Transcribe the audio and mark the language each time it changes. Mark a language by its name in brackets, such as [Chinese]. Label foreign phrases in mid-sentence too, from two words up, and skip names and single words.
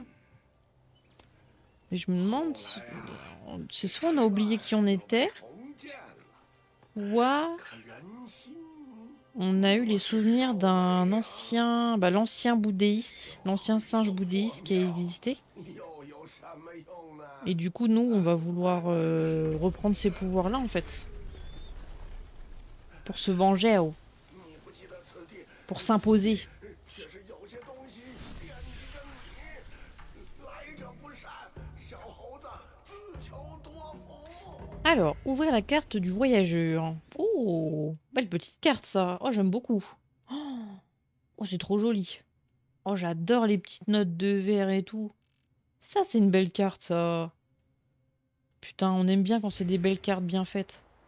[French] Mais je me demande... C'est soit on a oublié qui on était... On a eu les souvenirs d'un ancien... Bah, l'ancien bouddhiste, l'ancien singe bouddhiste qui a existé. [Chinese] 又有什么用呢？ [French] Et du coup, nous, on va vouloir reprendre ces pouvoirs-là, en fait. Pour se venger, oh. [Chinese] 你不记得此地 [French] Pour s'imposer. [Chinese] 却是有些东西惦记着你，来者不善，小猴子自求多福。 [French] Alors, ouvrir la carte du voyageur. Oh, belle petite carte, ça. Oh, j'aime beaucoup. Oh, c'est trop joli. Oh, j'adore les petites notes de verre et tout. Ça, c'est une belle carte, ça. Putain, on aime bien quand c'est des belles cartes bien faites.